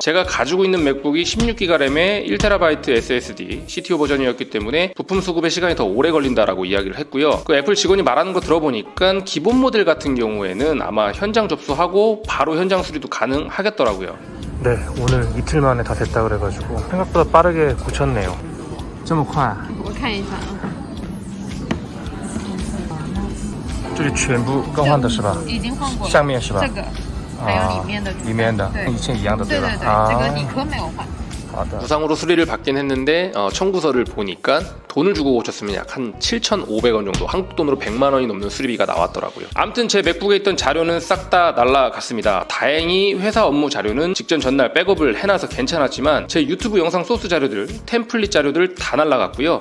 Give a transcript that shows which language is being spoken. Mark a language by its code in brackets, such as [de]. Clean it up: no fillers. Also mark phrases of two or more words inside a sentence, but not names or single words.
[ko] 제가 가지고 있는 맥북이 16기가 램에 1TB SSD CTO 버전이었기 때문에 부품 수급에 시간이 더 오래 걸린다라고 이야기를 했고요. 그 애플 직원이 말하는 거 들어보니까 기본 모델 같은 경우에는 아마 현장 접수하고 바로 현장 수리도 가능하겠더라고요. 네, 오늘 이틀 만에 다 됐다 그래가지고 생각보다 빠르게 고쳤네요. [zh] 这么快啊？我看一下啊。这里全部更换的是吧？已经换过了。上面是吧？这个还有里面的主板。里面的对，以前一样的对吧？对对对，这个底壳没有换。 [ko] 무상으로 수리를 받긴 했는데 청구서를 보니까 돈을 주고 고쳤으면 약 한 7,500원 정도, 한국 돈으로 100만 원이 넘는 수리비가 나왔더라고요. 아무튼 제 맥북에 있던 자료는 싹 다 날라갔습니다. 다행히 회사 업무 자료는 직전 전날 백업을 해놔서 괜찮았지만 제 유튜브 영상 소스 자료들, 템플릿 자료들 다 날라갔고요.